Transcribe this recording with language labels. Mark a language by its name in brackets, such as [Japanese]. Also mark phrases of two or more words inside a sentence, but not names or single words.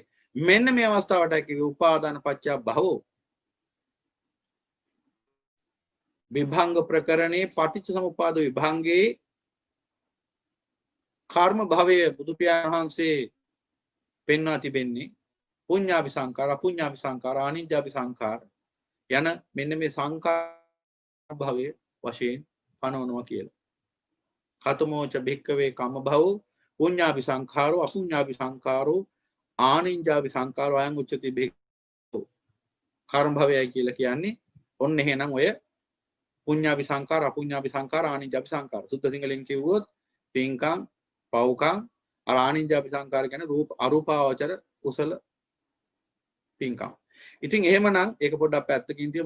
[Sinhala] මෙන්න මේ අවස්ථාවට කිව්වේ [Pali] උපාදාන පත්‍ය භවෝ. [Sinhala] විභංග ප්‍රකරණේ පටිච්ච සමුප්පාද විභංගේ කර්ම භවය බුදු පියාණන් වහන්සේ පෙන්වා තිබෙන්නේ [Pali] පුඤ්ඤාභි සංකාර, අපුඤ්ඤාභි සංකාර, ආනිජ්ජාභි සංකාර [Sinhala] යන මෙන්න මේ සංකාර භවයේ වශයෙන් පනවනවා කියලා. [Pali] කතමෝච භික්කවේ කම්ම භවෝ පුඤ්ඤාභි සංඛාරෝ අපුඤ්ඤාභි සංඛාරෝ ආනිජ්ජාභි සංඛාරෝ අයං උච්චති භික්ඛු. [Sinhala] කර්ම භවයයි කියලා කියන්නේ ඔන්න එහෙනම් ඔය [Pali] පුඤ්ඤාභි සංඛාර, අපුඤ්ඤාභි සංඛාර, ආනිජ්ජාභි සංඛාර. [Sinhala] සුද්ධ සිංහලෙන් කිව්වොත් පින්කම්, පව්කම්, [Pali] ආනිජ්ජාභි සංඛාර [Sinhala] කියන්නේ රූප අරූපාවචර කුසල පින්කම්. ඉතින් එහෙමනම් ඒක පොඩ්ඩක් පැත්තකින් තියමු.